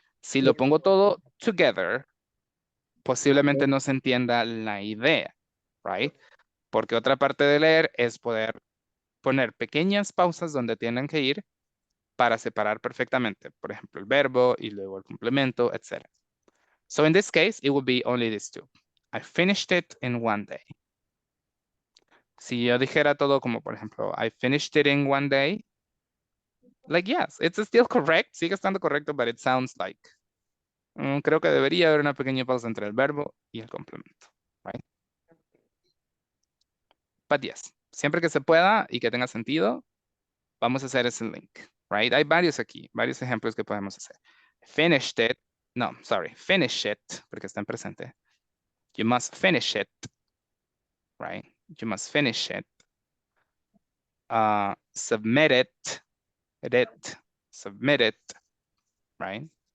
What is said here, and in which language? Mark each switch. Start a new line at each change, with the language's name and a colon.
Spanish: Si lo pongo todo together, posiblemente no se entienda la idea, right? Porque otra parte de leer es poder poner pequeñas pausas donde tienen que ir para separar perfectamente, por ejemplo, el verbo y luego el complemento, etc.
English: So in this case, it would be only these two. I finished it in one day.
Spanish: Si yo dijera todo como, por ejemplo,
English: I finished it in one day, like, yes, it's still correct,
Spanish: sigue estando correcto,
English: but it sounds like,
Spanish: creo que debería haber una pequeña pausa entre el verbo y el complemento,
English: right? But yes,
Spanish: siempre que se pueda y que tenga sentido, vamos a hacer ese link, right? Hay varios aquí, varios ejemplos que podemos hacer.
English: Finished it, no, sorry, finish it,
Spanish: porque está en presente.
English: You must finish it, right? You must finish it. Submit it, submit it, right?